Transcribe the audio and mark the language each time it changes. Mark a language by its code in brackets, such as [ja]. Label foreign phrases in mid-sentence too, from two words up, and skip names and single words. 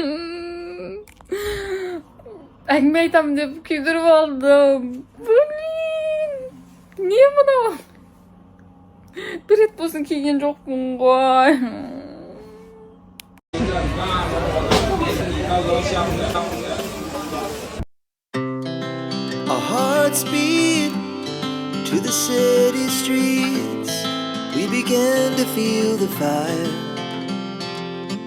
[kk] Әңгіме айтамын деп күйдіріп алдым. Блин, не мынау? Бір рет болсын киген жоқпын ғой. [en] Our hearts beat to the city streets. We began to feel the fire.